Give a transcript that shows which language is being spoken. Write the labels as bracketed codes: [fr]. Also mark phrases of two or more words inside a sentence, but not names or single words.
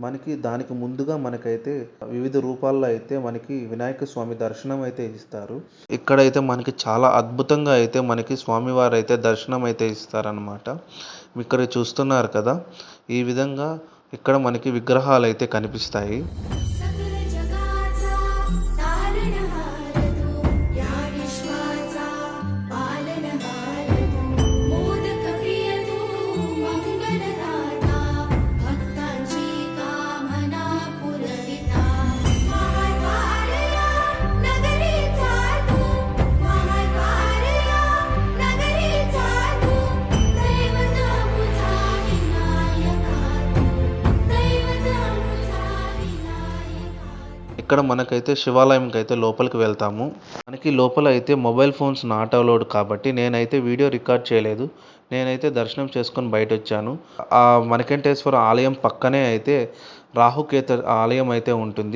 [te] మనకి దానికి ముందుగా మనకైతే వివిధ రూపాల్లో అయితే మనకి వినాయక స్వామి దర్శనం అయితే ఇస్తారు. ఇక్కడైతే మనకి చాలా అద్భుతంగా అయితే మనకి స్వామివారు అయితే దర్శనం అయితే ఇస్తారనమాట. ఇక్కడ చూస్తున్నారు కదా, ఈ విధంగా ఇక్కడ మనకి విగ్రహాలు అయితే కనిపిస్తాయి. [mr] सकल जगाचा तारणहार तू या विश्वाचा पालनहार तू मोदक प्रिय तू मंगलदाता भक्तांची कामना पुरविता महाद्वारया नगरीचा तू महाद्वारया नगरीचा तू दैवत मुझा विनायका तू दैवत मुझा विनायका [te] ఇక్కడ మనకైతే శివాలయంకి అయితే లోపలికి వెళ్తాము. మనకి లోపల అయితే [en] mobile phones not allowed [te] కాబట్టి నేనైతే [en] video record [te] చేయలేదు. నేనైతే దర్శనం చేసుకొని బయట వచ్చాను. ఆ మణికంఠేశ్వర ఆలయం పక్కనే అయితే రాహుకేతు ఆలయం అయితే ఉంటుంది.